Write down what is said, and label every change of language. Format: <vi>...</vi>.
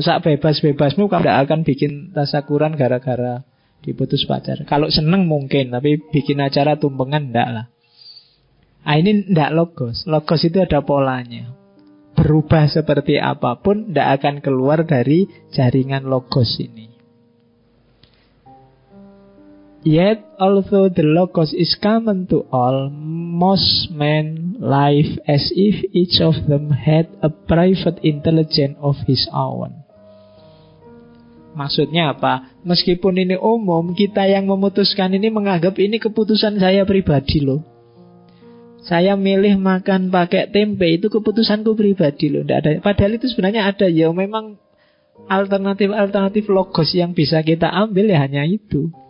<id>Sak bebas-bebasmu kamu tidak akan bikin tasyakuran gara-gara diputus pacar. Kalau seneng mungkin, tapi bikin acara tumpengan tidak lah. Nah, ini tidak logos. Logos itu ada polanya. Berubah seperti apapun tidak akan keluar dari jaringan logos ini.</id> <en>Yet, although the logos is common to all, most men live as if each of them had a private intelligence of his own.</en> <id>Maksudnya apa? Meskipun ini umum, kita yang memutuskan ini menganggap ini keputusan saya pribadi loh. Saya milih makan pakai tempe, itu keputusanku pribadi loh. Nggak ada. Padahal itu sebenarnya ada. Ya memang alternatif logos yang bisa kita ambil ya hanya itu.</id>